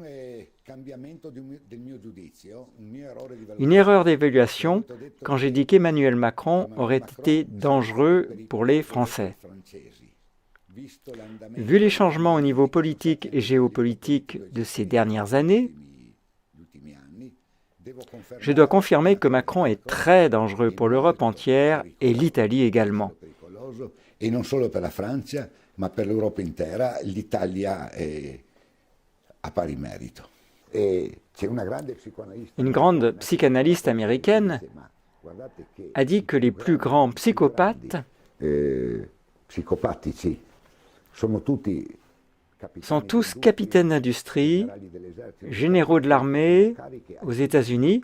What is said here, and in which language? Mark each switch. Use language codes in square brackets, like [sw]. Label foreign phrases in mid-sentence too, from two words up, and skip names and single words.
[fr] Une erreur d'évaluation quand j'ai dit qu'Emmanuel Macron aurait été dangereux pour les Français. Vu les changements au niveau politique et géopolitique de ces dernières années, je dois confirmer que Macron est très dangereux pour l'Europe entière et l'Italie également. [it] E non solo per la Francia, ma per l'Europa intera, l'Italia a pari merito. [fr] Une grande psychanalyste américaine a dit que les plus grands psychopathes sont tous capitaines d'industrie, généraux de l'armée aux États-Unis.